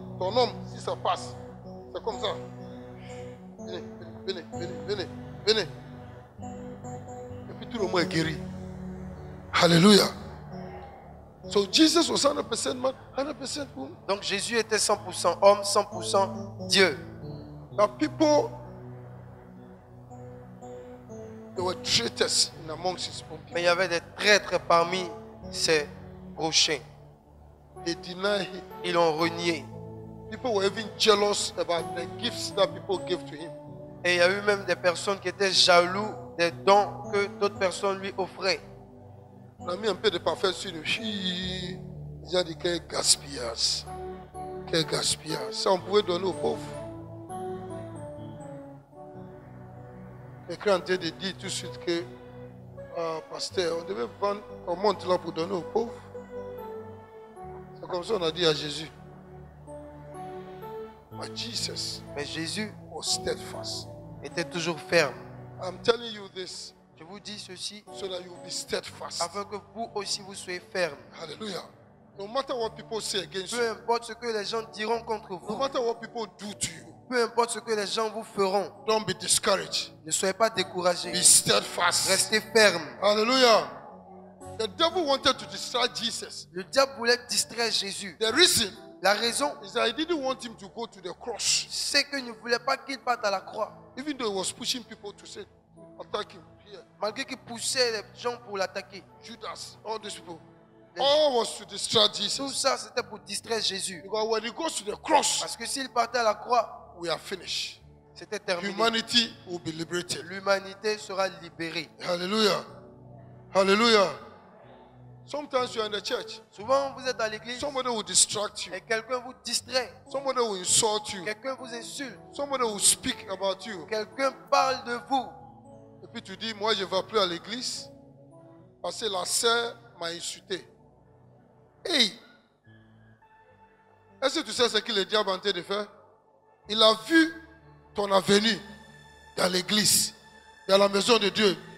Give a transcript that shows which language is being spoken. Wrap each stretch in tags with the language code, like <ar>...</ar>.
<fr>Ton homme, si ça passe, c'est comme ça. Venez, venez, venez, venez, venez. Et puis tout le monde est guéri.</fr> <en>Alléluia. So Jesus was 100% man, 100% woman.</en> <fr>Donc Jésus était 100% homme, 100% Dieu.</fr> <en>The people, they were traitors in amongst his own people.</en> <fr>Mais il y avait des traîtres parmi ses prochains.</fr> <en>They denied him.</en> <fr>Ils l'ont renié.</fr> <en>People were even jealous about the gifts that people gave to him.</en> <fr>Et il y a eu même des personnes qui étaient jaloux des dons que d'autres personnes lui offraient. On a mis un peu de parfum sur le chi. Ils ont dit quel gaspillage. Quel gaspillage. Ça, on pouvait donner aux pauvres. Quelqu'un a dit tout de suite que, pasteur, on devait vendre, on monte là pour donner aux pauvres. C'est comme ça qu'on a dit à Jésus.</fr> <en>But Jesus</en> <fr>Mais Jésus</fr> <en>was steadfast.</en> <fr>était toujours ferme.</fr> <en>I'm telling you this</en> <fr>Je vous dis ceci</fr> <en>so that you will be steadfast.</en> <fr>afin que vous aussi vous soyez fermes. Hallelujah.</fr> <en>No matter what people say against</en> <fr>Peu</fr> <en>you,</en> <fr>importe ce que les gens diront contre</fr> <en>no</en> <fr>vous,</fr> <en>matter what people do to you,</en> <fr>peu importe ce que les gens vous feront,</fr> <en>don't be discouraged.</en> <fr>ne soyez pas découragés.</fr> <en>Be steadfast.</en> <fr>Restez fermes. Hallelujah.</fr> <en>The devil wanted to distract Jesus.</en> <fr>Le diable voulait distraire Jésus.</fr> <en>The reason</en> <fr>La raison,</fr> <en>is that he didn't want him to go to the cross.</en> <fr>c'est qu'il ne voulait pas qu'il parte à la croix.</fr> <en>Even though he was pushing people to say, attack him here.</en> <fr>Malgré qu'il poussait les gens pour l'attaquer.</fr> <en>Judas, all these people. All was to distract</en> <fr>Tout</fr> <en>Jesus.</en> <fr>ça, c'était pour distraire Jésus.</fr> <en>Because when he goes to the cross,</en> <fr>Parce que s'il partait à la croix,</fr> <en>we are finished.</en> <fr>c'était terminé.</fr> <en>Humanity will be liberated.</en> <fr>L'humanité sera libérée. Hallelujah. Hallelujah.</fr> <en>Sometimes you are in the church.</en> <fr>Souvent, vous êtes à l'église</fr> <en>Somebody will distract you.</en> <fr>et quelqu'un vous distrait.</fr> <en>Somebody will insult you.</en> <fr>Quelqu'un vous insulte.</fr> <en>Somebody will speak about you.</en> <fr>Quelqu'un parle de vous. Et puis tu dis, moi je ne vais plus à l'église parce que la sœur m'a insulté. Hey! Est-ce que tu sais ce que le diable est en train de faire? Il a vu ton avenue dans l'église, dans la maison de Dieu.</fr>